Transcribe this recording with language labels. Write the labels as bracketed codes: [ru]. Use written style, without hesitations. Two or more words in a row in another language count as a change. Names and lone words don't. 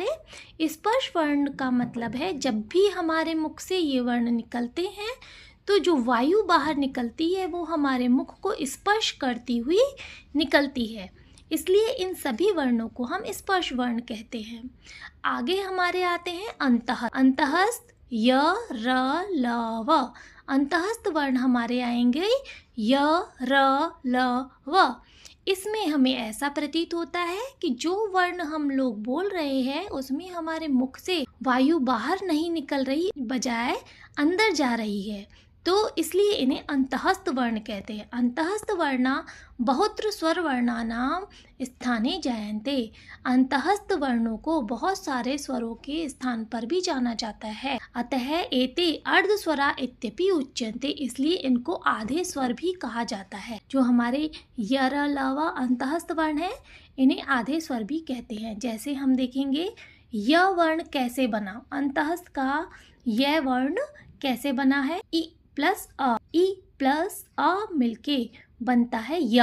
[hi] स्पर्श वर्ण का मतलब है जब भी हमारे मुख से ये वर्ण निकलते हैं तो जो वायु बाहर निकलती है वो हमारे मुख को स्पर्श करती हुई निकलती है, इसलिए इन सभी वर्णों को हम स्पर्श वर्ण कहते हैं। आगे हमारे आते हैं अंतः। अंतःस्थ य, र, ल, व। अंतःस्थ वर्ण हमारे आएंगे य, र, ल, व। इसमें हमें ऐसा प्रतीत होता है कि जो वर्ण हम लोग बोल रहे हैं उसमें हमारे मुख से वायु बाहर नहीं निकल रही, बजाय अंदर जा रही है, तो इसलिए इन्हें अंतःस्थ वर्ण कहते हैं। [sa] अंतःस्थ वर्णा बहुत्र स्वर वर्णानाम स्थाने जायन्ते। [hi] अंतःस्थ वर्णों को बहुत सारे स्वरों के स्थान पर भी जाना जाता है। [sa] अतः एते अर्धस्वरा इत्यपि उच्यन्ते, [hi] इसलिए इनको आधे स्वर भी कहा जाता है। जो हमारे यर लव अंतःस्थ वर्ण है इन्हें आधे स्वर भी कहते हैं। जैसे हम देखेंगे य वर्ण कैसे बना, अंतःस्थ का यह वर्ण कैसे बना है, ई प्लस अ मिलके बनता है य।